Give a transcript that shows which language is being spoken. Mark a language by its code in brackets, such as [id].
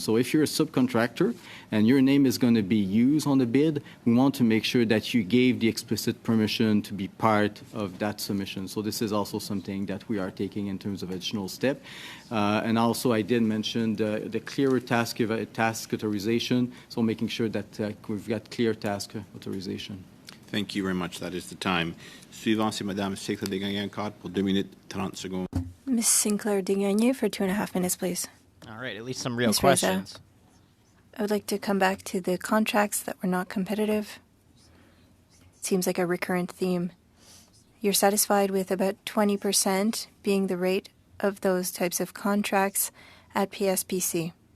[en] So if you're a subcontractor and your name is going to be used on the bid, we want to make sure that you gave the explicit permission to be part of that submission. So this is also something that we are taking in terms of additional step. And also I did mention the clearer task authorization, so making sure that we've got clear task authorization. Thank you very much. That is the time. [fr] Suivant, c'est Madame Sinclair Desgagnés encore pour 2 minutes 30 secondes. [en] Ms. Sinclair Desgagnés for 2.5 minutes, please. All right, at least some real Ms. questions. Reza, I would like to come back to the contracts that were not competitive. It seems like a recurrent theme. You're satisfied with about 20% being the rate of those types of contracts at PSPC.